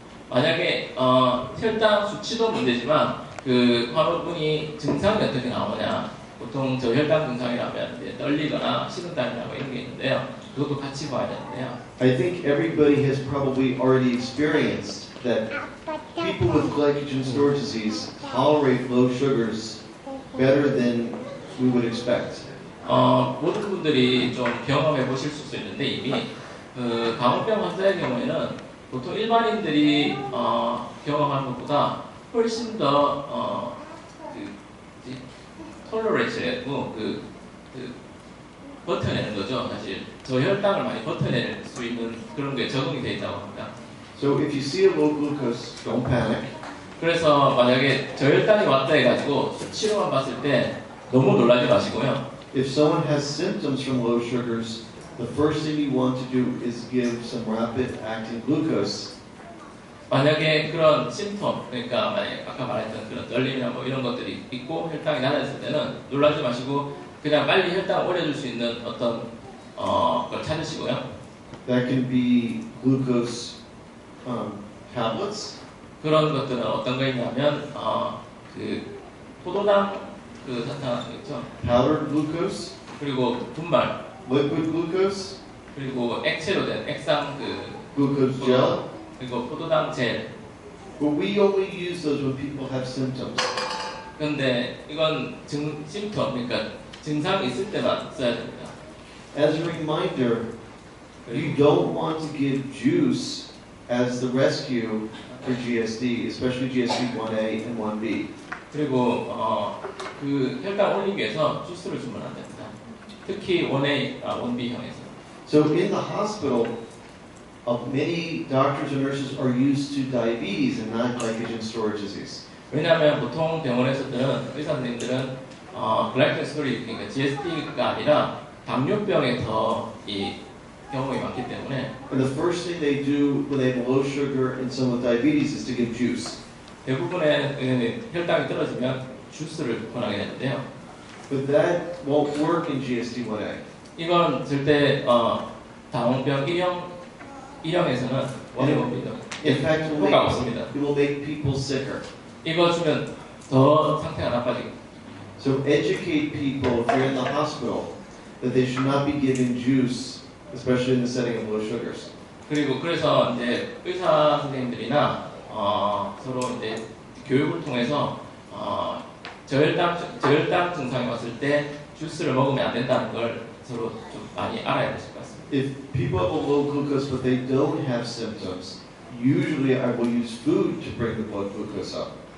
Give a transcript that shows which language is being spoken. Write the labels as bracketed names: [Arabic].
[Korean] 만약에 혈당 수치도 문제지만 그 환우분이 증상이 어떻게 나오냐, 보통 저혈당 증상이라면 이제 떨리거나 식은땀이나 뭐 이런 게 있는데요. 그것도 같이 봐야 되는데요. [English] I think everybody has probably already experienced that people with glycogen storage disease tolerate low sugars better than we would expect. [Korean] 모든 분들이 좀 경험해 보실 수 있는데 이미 당뇨병 환자의 경우에는 보통 일반인들이 경험하는 것보다 훨씬 더 톨러레이션이고 버텨내는 거죠. 사실 저혈당을 많이 버텨낼 수 있는 그런 게 적응이 되어 있다고 합니다. [English] So if you see a low glucose, don't panic. [Korean] 그래서 만약에 저혈당이 왔다 해가지고 수치로만 봤을 때 너무 놀라지 마시고요. [English] If someone has symptoms from low sugars, the first thing you want to do is give some rapid acting glucose. [Korean] 만약에 그런 심톰, 그러니까 만약에 아까 말했던 그런 떨림이나 뭐 이런 것들이 있고 혈당이 낮았을 때는 놀라지 마시고 그냥 빨리 혈당을 올려줄 수 있는 어떤 걸 찾으시고요. [English] That can be glucose tablets. [Korean] 그런 것들은 어떤 거 있냐면 포도당 사탕 있죠. [English] Powdered glucose, [Korean] 그리고 분말, [English] liquid glucose, [Korean] 그리고 액체로 된 액상 [English] glucose gel. [Korean] 그리고 포도당 젤. [English] But we only use those when people have symptoms. [Korean] 그런데 이건 심톰, 그러니까 증상이 있을 때만 써야 됩니다. [English] As a reminder, you don't want to give juice as the rescue for GSD, especially GSD 1A and 1B. [Korean] 그리고 혈당 올리기 위해서 주스를 주면 안 됩니다. 특히 1A, 1B형에서. [English] So in the hospital, many doctors and nurses are used to diabetes and not glycogen storage disease. [Korean] 왜냐하면 보통 병원에서는 의사 선생님들은 글라이코젠 스토리, 그러니까 GSD가 아니라 당뇨병에 더 이 경험이 많기 때문에. [English] And the first thing they do when they have low sugar and someone with diabetes is to give juice. [Korean] 대부분의 혈당이 떨어지면 주스를 권하게 되는데요. [English] But that won't work in GSD 1A. [Korean] 이건 절대 당뇨병 1형에서는 원해봅니다. [English] In fact, [Korean] 효과가 없습니다. [English] it will make people sicker. [Korean] 이거 주면 더 상태가 나빠지고. [English] So educate people if you're in the hospital that they should not be given juice, especially in the setting of low sugars. [Korean] 그리고 그래서 이제 의사 선생님들이나 서로 이제 교육을 통해서 저혈당 증상이 왔을 때 주스를 먹으면 안 된다는 걸 서로 좀 많이 알아야 되실 것 같습니다. [English] If people have a low glucose but they don't have symptoms, usually I will use food to bring the blood glucose up.